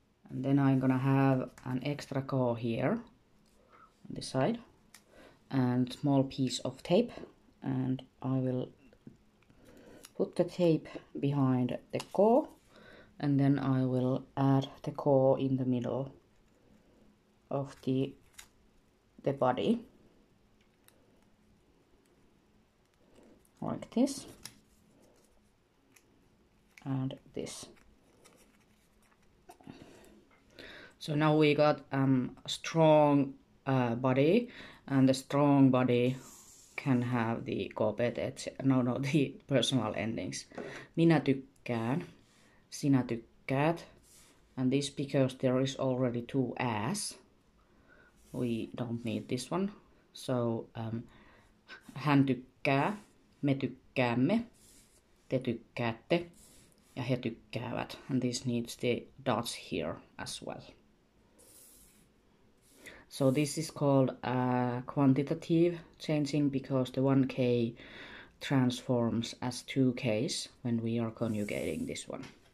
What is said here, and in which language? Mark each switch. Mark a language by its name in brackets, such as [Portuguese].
[English] And then I'm gonna have an extra K here on this side, and small piece of tape, and I will put the tape behind the K, and then I will add the K in the middle of the body, like this, and this. So now we got a strong body, and the strong body can have the the personal endings. [Finnish] Minä tykkään, sinä tykkäät, [English] and this because there is already 2 as. We don't need this one. So [Finnish] hän tykkää, me tykkäämme, te tykkäätte, ja he tykkäävät. [English] And this needs the dots here as well. So this is called quantitative changing because the 1K transforms as 2Ks when we are conjugating this one.